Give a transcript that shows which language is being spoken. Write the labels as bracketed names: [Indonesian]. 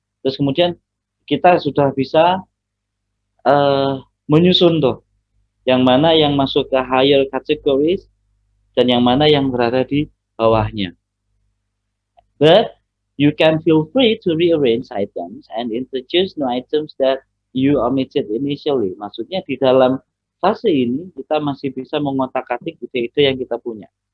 [Indonesian] Terus kemudian kita sudah bisa menyusun tuh yang mana yang masuk ke higher categories dan yang mana yang berada di bawahnya. [English] But you can feel free to rearrange items and introduce new items that you omitted initially. [Indonesian] Maksudnya di dalam fase ini kita masih bisa mengotak-atik ide-ide yang kita punya.